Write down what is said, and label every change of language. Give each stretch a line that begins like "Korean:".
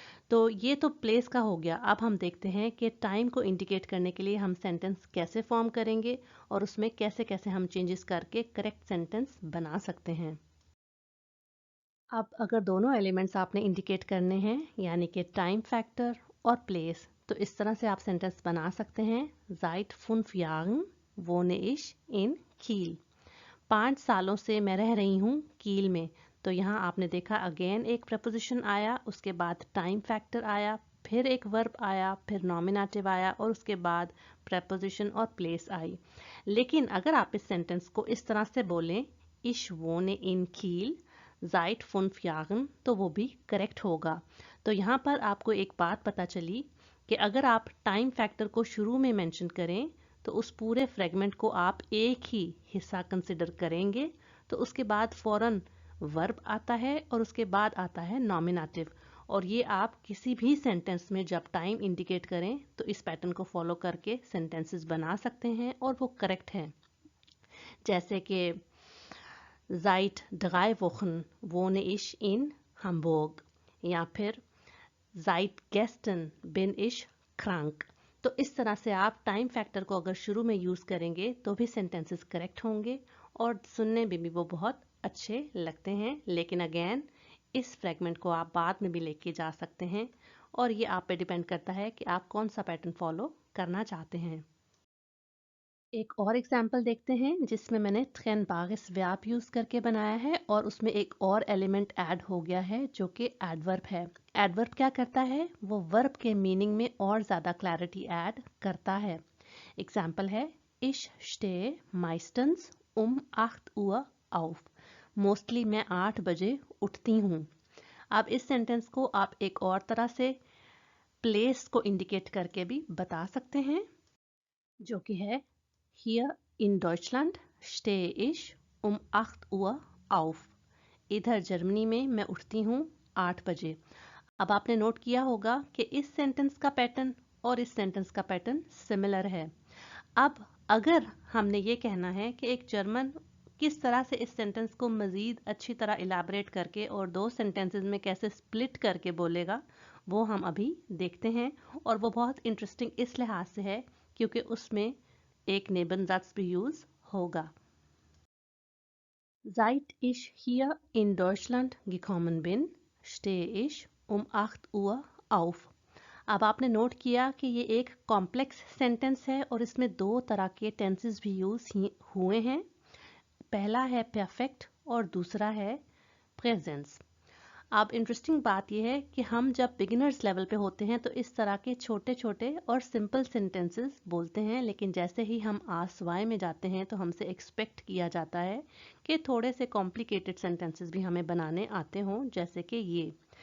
Hindi: तो ये तो प्लेस का हो गया। अब हम देखते हैं कि टाइम को इंडिकेट करने के लिए हम सेंटेंस कैसे फॉर्म करेंगे और उसमें कैसे कैसे हम चेंजेस करके करेक्ट सेंटेंस बना सकते हैं। अब अगर दोनों एलिमेंट्स आपने इंडिकेट करने हैं, यानी कि टाइम फैक्टर और प्लेस, तो इस तरह से आप सेंटेंस बना सकते हैं।
German: Seit 5 Jahren wohne ich in Kiel।
Hindi: 5 सालों से मैं रह रही हूँ कील में। तो यहाँ आपने देखा अगेन एक प्रपोजिशन आया, उसके बाद टाइम फैक्टर आया, फिर एक वर्ब आया, फिर नॉमिनेटिव आया और उसके बाद प्रपोजिशन और प्लेस आई। लेकिन अगर आप इस सेंटेंस को इस तरह से बोलें,
German: Ich wohne in Kiel seit 5 Jahren,
Hindi: तो वो भी करेक्ट होगा। तो यहाँ पर आपको एक बात पता चली कि अगर आप टाइम फैक्टर को शुरू में मेंशन करें तो उस पूरे फ्रेगमेंट को आप एक ही हिस्सा कंसिडर करेंगे, तो उसके बाद फौरन वर्ब आता है और उसके बाद आता है नॉमिनेटिव। और ये आप किसी भी सेंटेंस में जब टाइम इंडिकेट करें तो इस पैटर्न को फॉलो करके सेंटेंसेस बना सकते हैं और वो करेक्ट हैं। जैसे कि
German: Seit 3 Wochen wohne ich in Hamburg,
Hindi: या फिर
German: Seit gestern bin ich krank।
Hindi: तो इस तरह से आप टाइम फैक्टर को अगर शुरू में यूज़ करेंगे तो भी सेंटेंसेस करेक्ट होंगे और सुनने में भी वो बहुत अच्छे लगते हैं। लेकिन अगेन इस फ्रेगमेंट को आप बाद में भी लेके जा सकते हैं और ये आप पे डिपेंड करता है कि आप कौन सा पैटर्न फॉलो करना चाहते हैं। एक और एग्जाम्पल देखते हैं जिसमें मैंने ट्रेनबारिस वर्ब यूज़ करके बनाया है और उसमें एक और एलिमेंट ऐड हो गया है जो कि एडवर्ब है। एडवर्ब क्या करता है, वो वर्ब के मीनिंग में और ज़्यादा क्लैरिटी ऐड करता है। एग्जाम्पल है,
German: Ich stehe meistens um 8 Uhr auf।
Hindi: Mostly मैं 8 बजे उठती हूँ। अब इस सेंटेंस को आप एक और तरह से प्लेस को इंडिकेट करके भी बता सकते हैं, जो कि है
German: Hier in Deutschland stehe ich um 8 Uhr auf।
Hindi: इधर जर्मनी में मैं उठती हूँ 8 बजे। अब आपने नोट किया होगा कि इस सेंटेंस का पैटर्न और इस सेंटेंस का पैटर्न सिमिलर है। अब अगर हमने ये कहना है कि एक जर्मन किस तरह से इस सेंटेंस को मज़ीद अच्छी तरह इलाबरेट करके और दो सेंटेंसेस में कैसे स्प्लिट करके बोलेगा, वो हम अभी देखते हैं। और वो बहुत इंटरेस्टिंग इस लिहाज से है क्योंकि उसमें एक नेबनज़ात्स भी यूज़ होगा।
German: Seit ich hier in Deutschland gekommen bin, stehe ich um 8 Uhr auf।
Hindi: अब आपने नोट किया कि ये एक कॉम्प्लेक्स सेंटेंस है और इसमें दो तरह के टेंसेस भी यूज़ हुए हैं। पहला है परफेक्ट और दूसरा है प्रेजेंस। अब इंटरेस्टिंग बात यह है कि हम जब बिगिनर्स लेवल पे होते हैं तो इस तरह के छोटे छोटे और सिंपल सेंटेंसेस बोलते हैं, लेकिन जैसे ही हम आसवाई में जाते हैं तो हमसे एक्सपेक्ट किया जाता है कि थोड़े से कॉम्प्लिकेटेड सेंटेंसेस भी हमें बनाने आते हों, जैसे कि ये।